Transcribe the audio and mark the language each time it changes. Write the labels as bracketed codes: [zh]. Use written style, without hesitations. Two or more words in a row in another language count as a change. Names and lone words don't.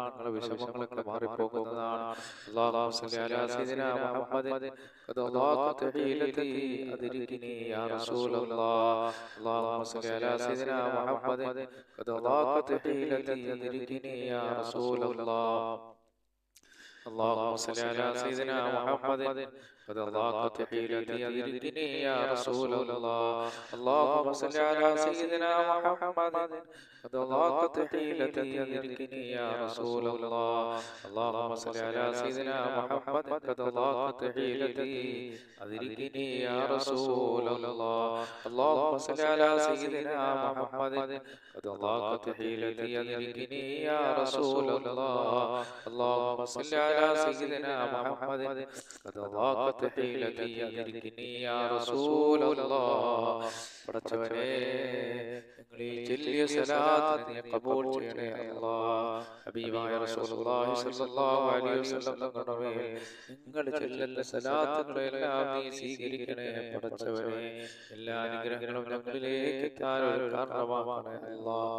[ml] നിങ്ങളുടെ വിഷമങ്ങളൊക്കെ മാറിപ്പോകുന്നതാണ്. [ar] اللهم صل على سيدنا محمد قد ضاقت حيلتي أدركني يا رسول الله. اللهم صل على سيدنا محمد قد ضاقت حيلتي أدركني يا رسول الله. اللهم صل على سيدنا محمد قد ضاقت حيلتي أدركني يا رسول الله. اللهم صل على سيدنا محمد قد ضاقت حيلتي أدركني يا رسول الله. اللهم صل على سيدنا محمد قد ضاقت حيلتي أدركني يا رسول الله. اللهم صل على سيدنا محمد قد ضاقت حيلتي أدركني يا رسول الله. اللهم صل على سيدنا محمد قد ضاقت حيلتي أدركني يا رسول الله. [ml] പടച്ചവനെ, ഞങ്ങൾ ഈ ചൊല്ലിയ സലാത്ത് നീ ഖബൂൽ ചെയ്യണേ അല്ലാഹ്. ഹബീബായ [ar] رسول الله صلى الله عليه وسلم [ml] തങ്ങളുടെ മേൽ നിങ്ങൾ ചൊല്ലുന്ന സലാത്തുകളെല്ലാം നീ സ്വീകരിക്കണേ പടച്ചവനെ. എല്ലാ അനുഗ്രഹങ്ങളും ഞങ്ങളിലേക്ക് എത്താൻ ഒരു കാരണമാകണേ അല്ലാഹ്.